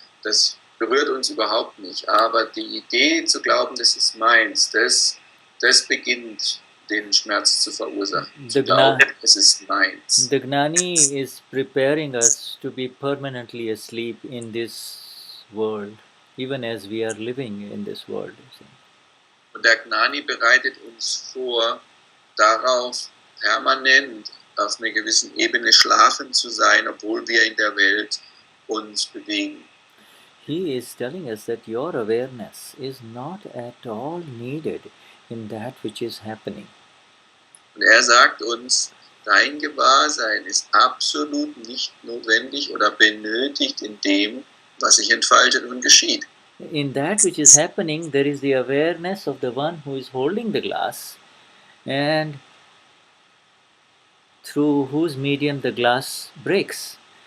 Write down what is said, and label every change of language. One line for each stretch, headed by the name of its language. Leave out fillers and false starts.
German: Das berührt uns überhaupt nicht. Aber die Idee zu glauben, das ist meins, das beginnt den Schmerz zu verursachen. Zu glauben, es ist meins.
English: The Gnani is preparing us to be permanently asleep in this world, even as we are living in this world.
German: Und der Gnani bereitet uns vor, darauf permanent auf einer gewissen Ebene schlafen zu sein, obwohl wir in der Welt uns bewegen.
English: He is telling us that your awareness is not at all needed in that which is happening.
German: Und er sagt uns, dein Gewahrsein ist absolut nicht notwendig oder benötigt in dem, was sich entfaltet und geschieht.
English: In that which is happening, there is the awareness of the one who is holding the glass and through whose medium the glass breaks.